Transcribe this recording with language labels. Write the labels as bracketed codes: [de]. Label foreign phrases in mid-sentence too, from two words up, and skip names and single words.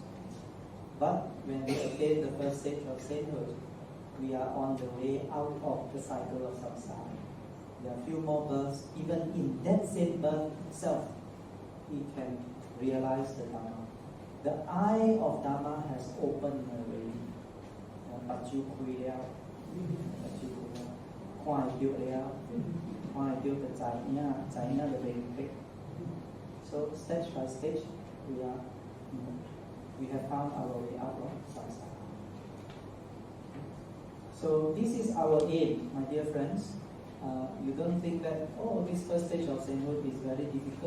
[en] But when we attain the first stage of sainthood, we are on the way out of the cycle of samsara. There are a few more births. Even in that same birth itself, we can realize the Dhamma. The eye of Dhamma has opened already. Pachu kui liao, pachu kui liao, kwai diu liao, kwai diu the zai na the very big. So stage by stage, we have found our way out of samsara. So this is our aim, my dear friends. You don't think that, this first stage of sainthood is very difficult.